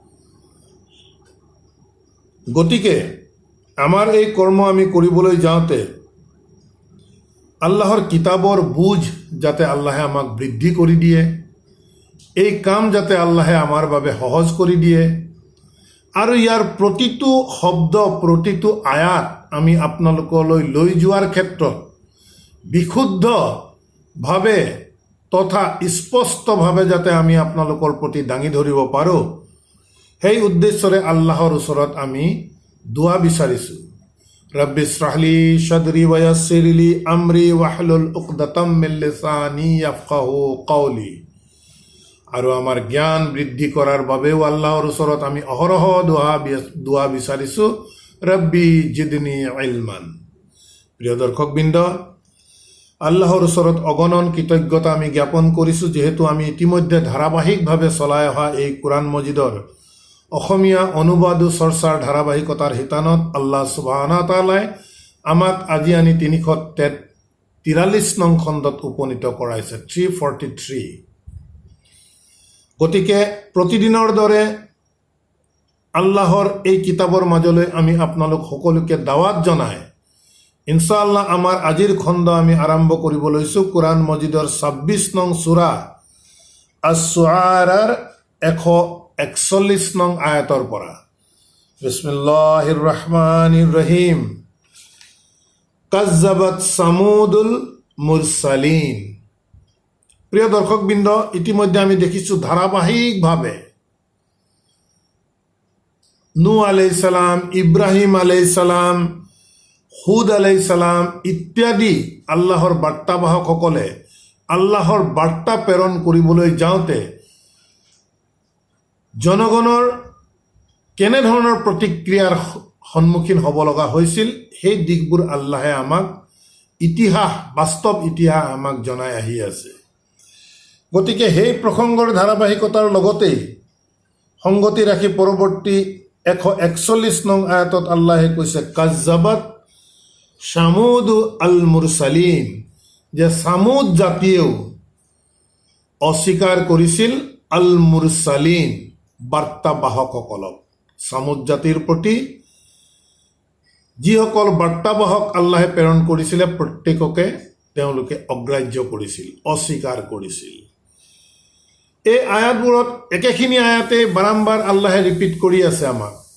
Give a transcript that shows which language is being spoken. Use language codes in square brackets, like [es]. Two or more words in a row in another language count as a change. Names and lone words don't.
[as] গতিকে আমাৰ এই কৰ্ম আমি কৰিবলৈ যাওঁতে আল্লাহৰ কিতাপৰ বুজ যাতে আল্লাহে আমাক বৃদ্ধি কৰি দিয়ে, এই কাম যাতে আল্লাহে আমাৰ বাবে সহজ কৰি দিয়ে, আৰু ইয়াৰ প্ৰতিটো শব্দ প্ৰতিটো আয়াত আমি আপোনালোকলৈ লৈ যোৱাৰ ক্ষেত্ৰত বিশুদ্ধভাৱে তথা স্পষ্টভাৱে যাতে আমি আপোনালোকৰ প্ৰতি দাঙি ধৰিব পাৰোঁ, সেই উদ্দেশ্যৰে আল্লাহৰ ওচৰত আমি দোৱা বিচাৰিছোঁ। [ar] رب اشرح لي صدري ويسر لي أمري واحلل عقدة من لساني يفقهوا قولي. [as] আৰু আমাৰ জ্ঞান বৃদ্ধি কৰাৰ বাবেও আল্লাহৰ ওচৰত আমি অহৰহ দোৱা বিচাৰিছোঁ, [ar] رب زدني علما. [as] প্ৰিয় দৰ্শকবৃন্দ, আল্লাহৰ ওচৰত অগণন কৃতজ্ঞতা আমি জ্ঞাপন কৰিছোঁ, যিহেতু আমি ইতিমধ্যে ধাৰাবাহিকভাৱে চলাই অহা এই কোৰআন মজিদৰ অসমীয়া অনুবাদ চৰ্চাৰ ধাৰাবাহিকতাৰ শিতানত আল্লাহ [ar] سبحانه وتعالى [as] আমাক আজি আনি 343 নং খণ্ডত উপনীত কৰাইছে, 343। গতিকে প্ৰতিদিনৰ দৰে আল্লাহৰ এই কিতাপৰ মাজলৈ আমি আপোনালোক সকলোকে দাৱাত জনাই [ar] إن شاء الله [as] আমাৰ আজিৰ খণ্ড আমি আৰম্ভ কৰিব লৈছোঁ কোৰআন মজিদৰ 26 নং সূৰা আছ-শুআৰাৰ 141 নং আয়াতৰ পৰা। [ar] بسم الله الرحمن الرحيم. كذبت ثمود المرسلين. [as] প্ৰিয় দৰ্শকবৃন্দ, ইতিমধ্যে আমি দেখিছোঁ ধাৰাবাহিকভাৱে নূহ [ar] عليه السلام, [as] ইব্ৰাহিম [ar] عليه السلام, [as] হুদ [ar] عليه السلام [as] ইত্যাদি আল্লাহৰ বাৰ্তাবাহকসকলে আল্লাহৰ বাৰ্তা প্ৰেৰণ কৰিবলৈ যাওঁতে জনগণৰ কেনেধৰণৰ প্ৰতিক্ৰিয়াৰ সন্মুখীন হ'ব লগা হৈছিল, সেই দিশবোৰ আল্লাহে আমাক বাস্তৱ ইতিহাস আমাক জনাই আহি আছে। গতিকে সেই প্ৰসংগৰ ধাৰাবাহিকতাৰ লগতেই সংগতি ৰাখি পৰৱৰ্তী 141 নং আয়াতত আল্লাহে কৈছে, [ar] كذبت ثمود المرسلين, [as] যে সামুদ জাতিয়েও অস্বীকাৰ কৰিছিল [ar] المرسلين, [as] বাৰ্তাবাহকসকলক। সামুদ জাতিৰ প্ৰতি যিসকল বাৰ্তাবাহক আল্লাহে প্ৰেৰণ কৰিছিলে প্ৰত্যেককে তেওঁলোকে অগ্ৰাহ্য কৰিছিল, অস্বীকাৰ কৰিছিল। এই আয়াতবোৰত একেখিনি আয়াতে বাৰম্বাৰ আল্লাহে ৰিপিট কৰি আছে আমাক।